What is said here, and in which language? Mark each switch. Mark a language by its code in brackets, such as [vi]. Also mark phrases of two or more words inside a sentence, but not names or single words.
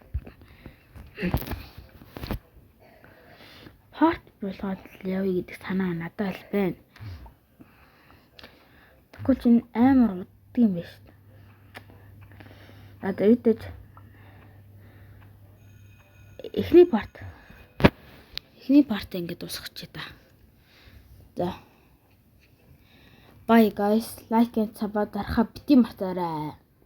[mn] Part болгоод явъя гэдэг санаа надад л байна. Тэгвэл чинь амар уддаг юм байна шүү дээ. Одоо үүдэж эхний парт ингэж дуусгачих та. За. [en] Bye guys, like and subscribe [mn] дарахаа бити мартаарай.